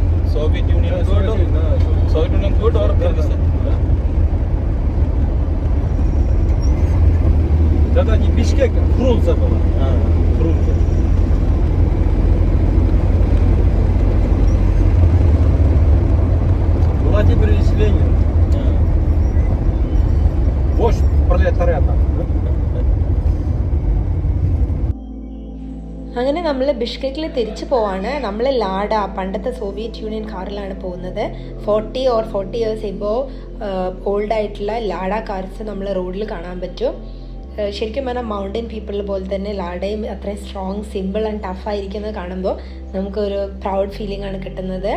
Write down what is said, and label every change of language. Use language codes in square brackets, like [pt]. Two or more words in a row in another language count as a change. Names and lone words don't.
[en] Soviet Union good or Kyrgyzstan? [ru] Это не Бишкек, Фрунзе была. Фрунзе. Владимир Ильич Ленин. Вождь пролетариата. [ml] അങ്ങനെ നമ്മൾ ബിഷ്കെക്കിൽ തിരിച്ചു പോവാണ്. നമ്മൾ ലാഡ പണ്ടത്തെ സോവിയറ്റ് യൂണിയൻ കാറിലാണ് പോകുന്നത്. 40 [en] years above old [ml] ആയിട്ടുള്ള ലാഡ കാർസ് നമ്മൾ റോഡിൽ കാണാൻ പറ്റും. ശരിക്കും പറഞ്ഞാൽ [en] mountain people [ml] പോലെ തന്നെ ലാഡയും അത്രയും [en] strong, simple and tough [ml] ആയിരിക്കുന്നത് കാണുമ്പോൾ നമുക്കൊരു [en] proud feeling [ml] ആണ് കിട്ടുന്നത്.